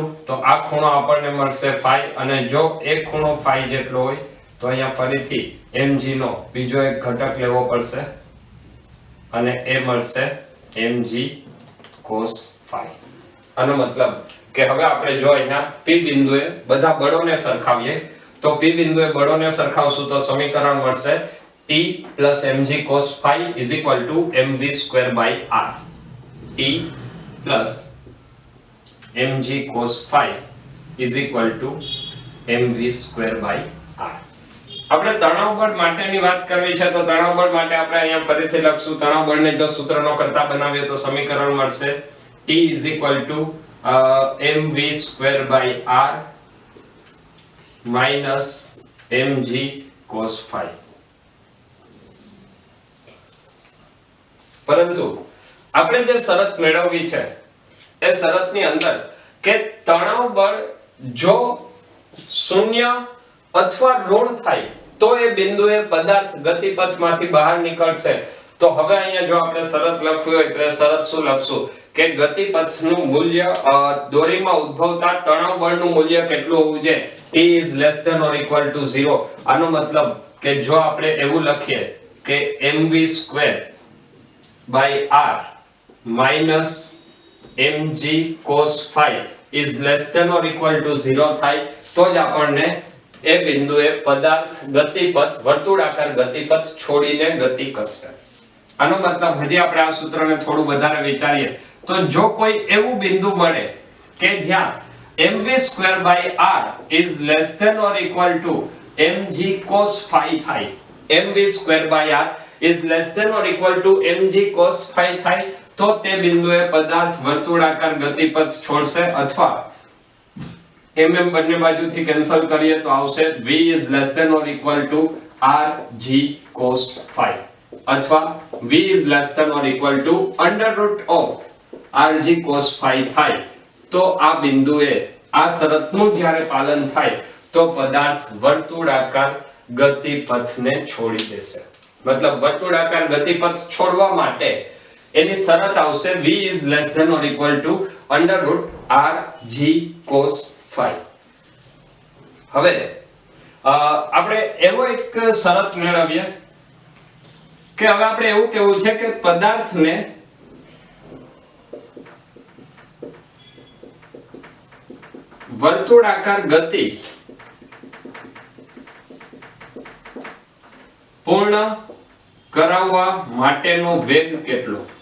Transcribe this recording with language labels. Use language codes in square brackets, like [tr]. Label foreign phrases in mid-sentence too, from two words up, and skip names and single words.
[gu] તો આ ખૂણો આપણને મળશે phi, અને જો એક ખૂણો phi જેટલો હોય તો અહીંયા ફરીથી mg નો બીજો એક ઘટક લેવો પડશે અને એ મળશે [en] mg cos phi. [gu] આનો મતલબ કે હવે આપણે જો અહીંયા P બિંદુએ બધા બળોને સરખાવીએ તો P બિંદુએ બળોને સરખાવશું તો સમીકરણ મળશે [en] T plus mg cos phi is equal to mv²/r. T plus mg cos phi is equal to mv²/r. [gu] આપણે તણાવ બળ માટેની વાત કરવી છે તો તણાવ બળ માટે આપણે અહીંયા ફરીથી લખશું. [en] તણાવ બળને જો સૂત્રનો કરતા બનાવીએ તો સમીકરણ મળશે T is equal to mv²/r minus mg cos phi. [gu] પરંતુ આપણે જે શરત મેળવવી છે એ શરતની અંદર કે તણાવ બળ જો શૂન્ય અથવા ઋણ થાય તો એ બિંદુએ પદાર્થ ગતિપથમાંથી બહાર નીકળશે. તો હવે અહીંયા જો આપણે શરત લખવી હોય તો એ શરત શું લખશું કે ગતિપથનું મૂલ્ય દોરીમાં ઉદ્ભવતા તણાવ બળનું મૂલ્ય કેટલું હોવું જોઈએ? [en] T is less than or equal to 0. [gu] આનો મતલબ કે જો આપણે એવું લખીએ કે [en] mv² by r minus mg cos phi is less than or equal to 0 [gu] થાય તો જ આપણને એ બિંદુએ પદાર્થ ગતિપથ વર્તુળાકાર ગતિપથ છોડીને ગતિ કરશે. આનો મતલબ હજી આપણે આ સૂત્રને થોડું વધારે વિચારીએ તો જો કોઈ એવું બિંદુ મળે કે જ્યાં [en] mv² by r is less than or equal to mg cos phi [gu] થાય, [en] mv² by r is less than or equal to mg cos phi [gu] થાય તો તે બિંદુએ પદાર્થ વર્તુળાકાર ગતિપથ છોડશે અથવા mm બંને બાજુથી કેન્સલ કરીએ તો આવશે [en] v is less than or equal to rg cos phi [gu] અથવા [en] v is less than or equal to under root of rg cos phi [gu] થાય તો આ બિંદુએ આ શરતનું જ્યારે પાલન થાય તો પદાર્થ વર્તુળાકાર ગતિપથને છોડી દેશે. મતલબ વર્તુળાકાર ગતિપથ છોડવા માટે એની શરત આવશે [en] v is less than or equal to under root rg cos phi. [gu] હવે આપણે એવો એક શરત મેળવીએ કે હવે આપણે એવું કહેવું છે કે પદાર્થને વર્તુળાકાર ગતિ પૂર્ણ કરાવવા માટેનો વેગ કેટલો?